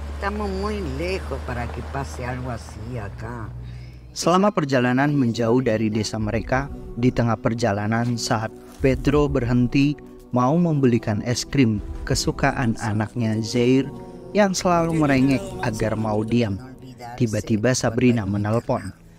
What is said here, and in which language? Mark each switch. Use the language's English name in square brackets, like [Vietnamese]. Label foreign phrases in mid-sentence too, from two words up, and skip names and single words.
[Spanish] estamos muy lejos para que pase algo así acá. [Indonesian] Selama perjalanan menjauh dari desa mereka, di tengah perjalanan saat Pedro berhenti mau membelikan es krim kesukaan anaknya Zair yang selalu merengek agar mau diam, tiba-tiba Sabrina menelpon.